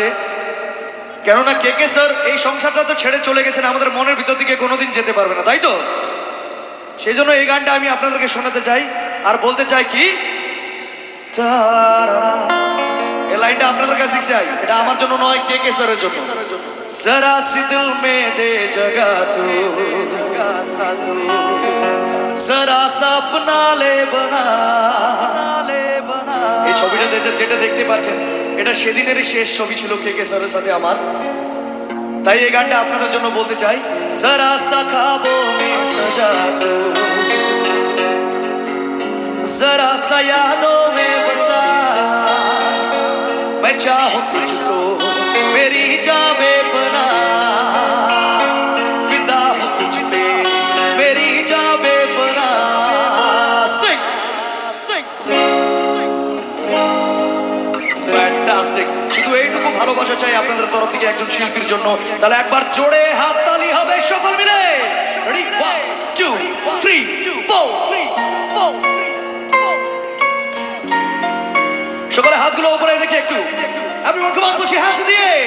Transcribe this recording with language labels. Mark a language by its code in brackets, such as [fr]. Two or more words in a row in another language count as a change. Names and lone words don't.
[bn] কেননা কে কে স্যার এই সংসারটা তো ছেড়ে চলে গেছেন, আমাদের মনের ভিতর দিকে কোনোদিন যেতে পারবে না, তাই তো? সেই জন্য এই গানটা আমি আপনাদেরকে শোনাতে চাই আর বলতে চাই কি, এই লাইনটা আপনাদের কাছে চাই, এটা আমার জন্য নয়, কে কে স্যারের জন্য। [hi] जरा सी दिल में दे जगह तू, जरा सा अपना ले बना। [bn] এই ছবিটা যেটা দেখতে পাচ্ছেন, এটা সেদিনেরই শেষ ছবি ছিল কে কে স্যারের সাথে আমার। তাই এই গানটা আপনাদের জন্য বলতে চাই, [hi] जरा सा ख्वाबों में सजा तू, जरा सा यादों में बसा। मैं चाहूं तुझको मेरी जान बेपनाह, फिदा हूं तुझ पे मेरी जान बेपनाह। [en] Sing, sing, fantastic। [bn] শুধু এইটুকু ভালোবাসা চাই আপনাদের তরফ থেকে একজন শিল্পীর জন্য। তাহলে একবার জোরে হাততালি হবে সকল মিলে। রেডি, 1 2 3 4 সকলে হাতগুলো উপরে দেখি একটু। [en] Everyone come on, put your hands in the air.